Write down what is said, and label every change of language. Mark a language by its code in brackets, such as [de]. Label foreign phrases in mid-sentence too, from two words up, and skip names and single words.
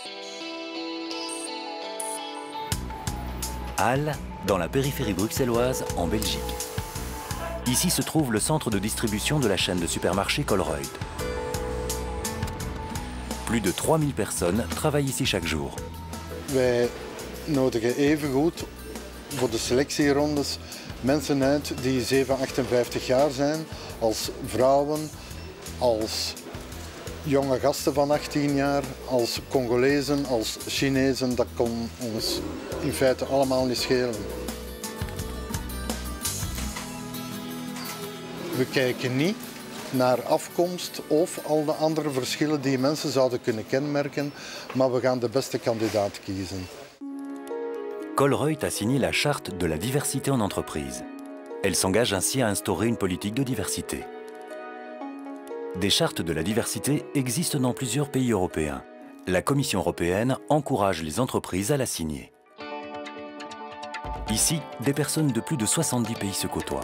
[fr] Halle, dans la périphérie bruxelloise, en Belgique. Ici se trouve le centre de distribution de la chaîne de supermarchés Colruyt. Plus de 3000 personnes travaillent ici chaque jour. [nl] Wij nodigen evengoed voor de selectierondes mensen uit die 58 jaar zijn, als vrouwen, als jonge gasten van 18 jaar, als Congolezen, als Chinezen. Dat kon ons in feite allemaal niet schelen. We kijken niet naar afkomst of al de andere verschillen die mensen zouden kunnen kenmerken, maar we gaan de beste kandidaat kiezen. [fr] Colruyt a signé la charte de la diversité en entreprise. Elle s'engage ainsi à instaurer une politique de diversité. Des chartes de la diversité existent dans plusieurs pays européens. La Commission européenne encourage les entreprises à la signer. Ici, des personnes de plus de 70 pays se côtoient.